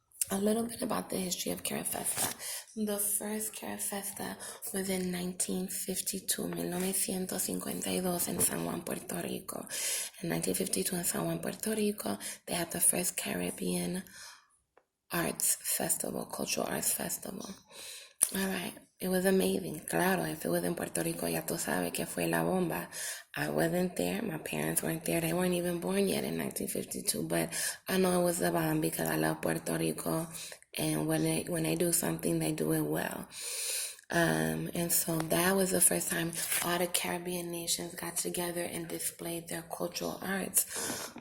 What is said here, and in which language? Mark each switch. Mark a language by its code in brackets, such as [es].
[en] A little bit about the history of Carifesta. The first Carifesta was in 1952, 1952 in San Juan, Puerto Rico. In 1952 in San Juan, Puerto Rico, they had the first Caribbean arts festival, cultural arts festival. All right. It was amazing. [es] Claro, [en] if it was in Puerto Rico, [es] ya tú sabes que fue la bomba. [en] I wasn't there. My parents weren't there. They weren't even born yet in 1952. But I know it was the bomb because I love Puerto Rico. And when they do something, they do it well. And so that was the first time all the Caribbean nations got together and displayed their cultural arts.